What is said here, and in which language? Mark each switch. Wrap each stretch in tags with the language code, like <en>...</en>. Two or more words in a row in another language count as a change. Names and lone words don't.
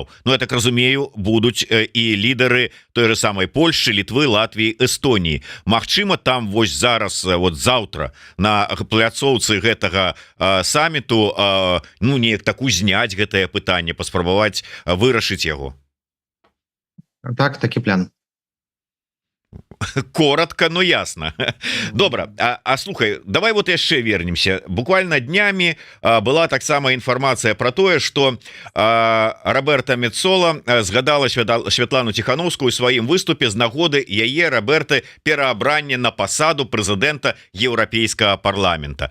<be>Ну, я так разумею, будуць і лідары</be> <ru>той же самой</ru> <be>Польшчы, Літвы, Латвіі, Эстоніі. Магчыма, там вось зараз, вот заўтра на пляцоўцы гэтага саміту, ну, неяк так узняць гэтае пытанне, паспрабаваць вырашыць яго. Так, такі план.</be> <ru>коротко, но ясно.</ru> <be>Добра, а слухай, давай вот яшчэ вернемся. Буквально днями была таксама інфармацыя про тое, что Роберта Мецола згадала Святлану Тихановскую у сваім выступе з нагоды яе Роберты пераабрання на пасаду прэзідэнта Еўрапейскага парламента.</be>